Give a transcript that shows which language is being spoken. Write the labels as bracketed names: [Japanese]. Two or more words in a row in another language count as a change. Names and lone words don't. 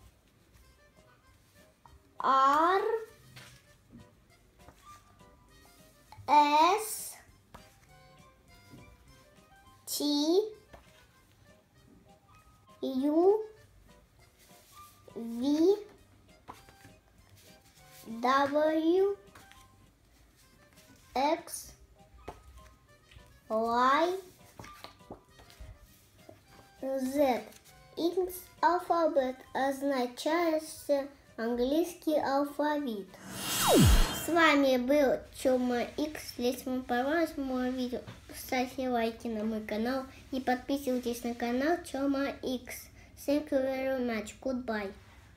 [English] R, S, T, U, V, W, X, Y, Z. [Russian] X алфавит означает английский алфавит. С вами был Тёма X. Если вам понравилось мое видео, ставьте лайки на мой канал и подписывайтесь на канал Тёма X. [English] Thank you very much. Goodbye.